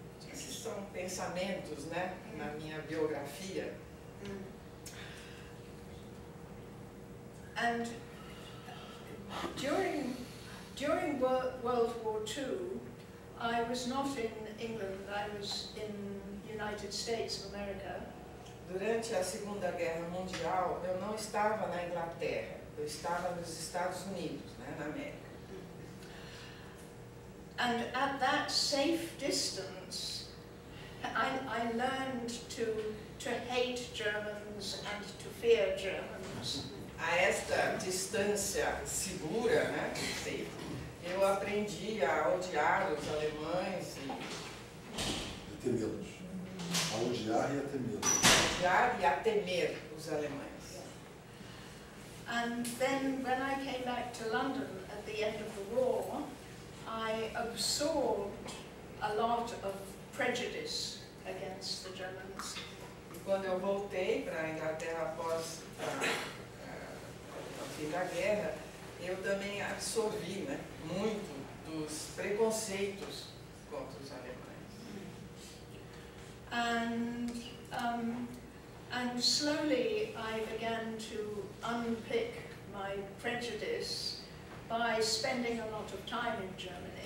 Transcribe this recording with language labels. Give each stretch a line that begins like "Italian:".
Portuguese: esses são pensamentos, né, na minha biografia.
English: And during World War II, I was not in England, I was in United States of America.
Portuguese: Durante a Segunda Guerra Mundial, eu não estava na Inglaterra, eu estava nos Estados Unidos, né, na América.
English: And at that safe distance, I learned to hate Germans and to fear Germans.
Portuguese: A esta distância segura, né, eu aprendi a odiar os alemães E temê-los. A odiar e a temê-los. odiar e a temer os alemães.
English: And then when I came back to London at the end of the war, I absorbed a lot of prejudice against the Germans.
Portuguese: E quando eu voltei para a Inglaterra após o fim da guerra, eu também absorvi, né, muito dos preconceitos contra os alemães.
English: And slowly I began to unpick my prejudice by spending a lot of time in Germany.